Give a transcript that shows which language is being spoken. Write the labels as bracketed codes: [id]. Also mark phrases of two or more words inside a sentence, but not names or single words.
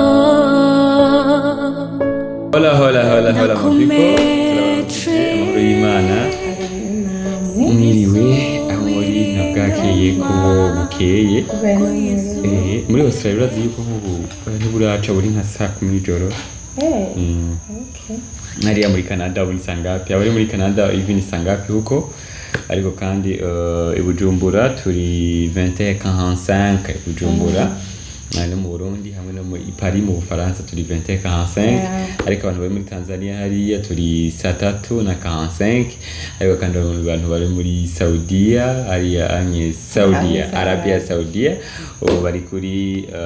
[rn] hola mupiko y'Imana mwiriwe aho muri nabwakeye ko bukeye muri Australia urazi yuko ntiburaca buri nka saa 10 nijoro nariya muri Canada buri sangapi abari muri Canada even sangapi huko ariko kandi i Bujumbura turi 20:45 i Bujumbura no mu Burundi hamwe no muri Paris mu Bufaransa turi 20:45 ariko abantu bari muri Tanzania hariya turi 3:45 ariko kandi abantu bari muri Saudiya hariya Saudiya Arabia Saudiya bari kuri